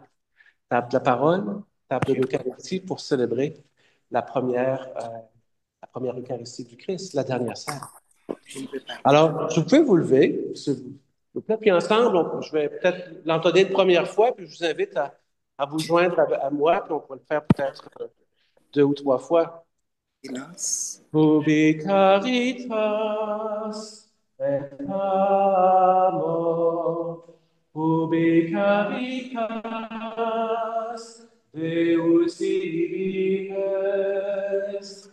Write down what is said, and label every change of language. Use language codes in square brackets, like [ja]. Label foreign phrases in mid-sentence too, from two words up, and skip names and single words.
[fr] Table de la parole, table de l'Eucharistie pour célébrer la première, euh, la première Eucharistie du Christ, la dernière sainte. Alors, vous pouvez vous lever, s'il vous plaît, puis ensemble, je vais peut-être l'entonner une première fois, puis je vous invite à vous joindre à moi, puis on va le faire peut-être 2 ou 3 fois. [la] Ubi caritas et amor, ubi caritas Deus ibi est.